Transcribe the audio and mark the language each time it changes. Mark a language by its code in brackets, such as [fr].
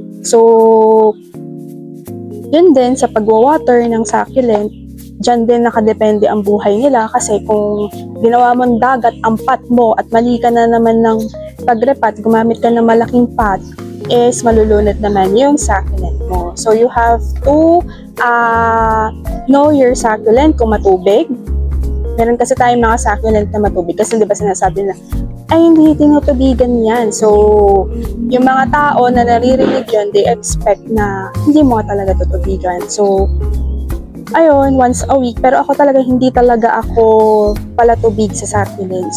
[tl] So, yun din sa pagwawater ng succulent, dyan din nakadepende ang buhay nila kasi kung ginawa mong dagat ang pot mo at mali ka na naman ng pagrepat, gumamit ka ng malaking pot, is malulunod naman yung succulent mo. [en] So, you have to know your succulent [tl] kung matubig. Meron kasi tayong mga succulent na matubig kasi di ba sinasabi na, ay hindi tinutubigan yan. So, yung mga tao na naririnig yun, [en] they expect [tl] na hindi mo talaga tutubigan. So, ayun, once a week. Pero ako talaga, hindi talaga ako palatubig sa succulent.